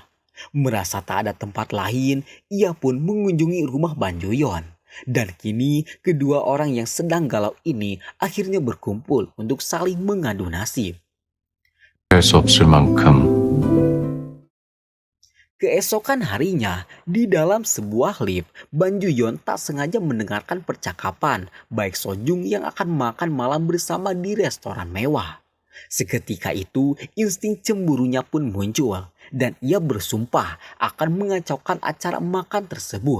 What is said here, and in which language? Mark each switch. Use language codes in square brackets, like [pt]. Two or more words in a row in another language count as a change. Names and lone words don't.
[id] Merasa tak ada tempat lain, ia pun mengunjungi rumah Ban Juyon. Dan kini kedua orang yang sedang galau ini akhirnya berkumpul untuk saling mengadu nasib. [ko] 할 수 없을 만큼 [id] Keesokan harinya, di dalam sebuah lift, Ban Juyon tak sengaja mendengarkan percakapan Baek Sojung yang akan makan malam bersama di restoran mewah. Seketika itu, insting cemburunya pun muncul, dan ia bersumpah akan mengacaukan acara makan tersebut.